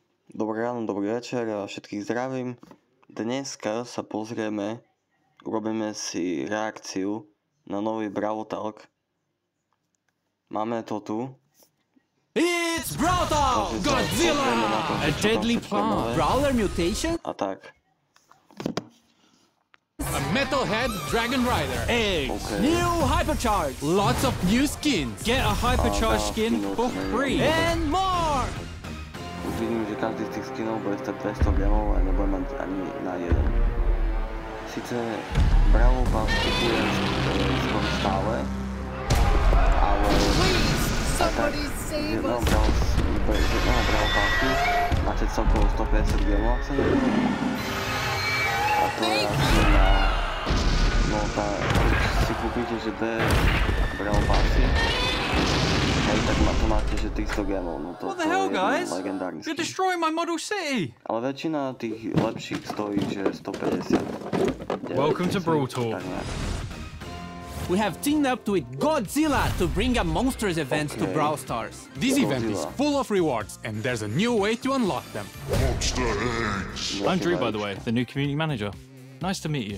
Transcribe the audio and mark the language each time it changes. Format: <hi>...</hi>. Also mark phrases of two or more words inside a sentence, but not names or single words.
<sk>Dobré ráno, dobrý večer a všetkých zdravím. Dneska sa urobíme si reakciu na nový Brawl Talk. Máme to tu.</sk> <en>It's Brawl Talk! Godzilla! A deadly plant, Brawler mutation?</en> <sk>A tak.</sk> <en>A Metalhead Dragon Rider. Eggs! Okay. New Hypercharge! Lots of new skins. Get a Hypercharge skin for free! And more!</en> <sk>Už vidím, že každý z tých skinov bude stať 200 gemov a nebude mať ani na jeden. Sice Brawl Pass kupuje skoro stále, ale z jednoho Brawl Passu máte celkovo 150 gemov, ak sa neviem. A to je asi na... No keď si kúpite, že dve Brawl Passy, tak to máte, že 300 gemov, no to je legendárny skin.</sk> <en>You're destroying my model city!</en> <sk>Ale väčšina tých lepších stojí, že 150.</sk> <en>Welcome to Brawl Talk. We have teamed up with Godzilla to bring a Monsters event to Brawl Stars. This event is full of rewards and there's a new way to unlock them. I'm Drew, by the way, the new community manager. Nice to meet you.</en>